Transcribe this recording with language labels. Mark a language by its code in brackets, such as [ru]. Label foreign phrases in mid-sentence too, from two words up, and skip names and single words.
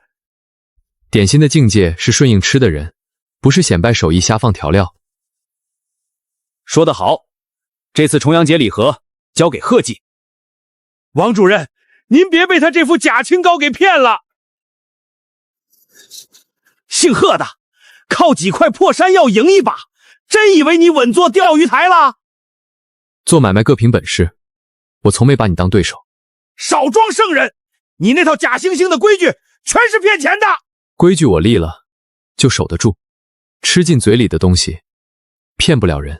[zh] 点心的境界是顺应吃的人，不是显摆手艺瞎放调料。说得好，这次重阳节礼盒交给贺记。王主任，您别被他这副假清糕给骗了。姓贺的，靠几塊破山藥贏一把，真以為你穩坐釣魚台了？做買賣各憑本事，我從沒把你當對手。少裝聖人，你那套假惺惺的規矩全是騙錢的。規矩我立了，就守得住。吃進嘴裡的東西，騙不了人。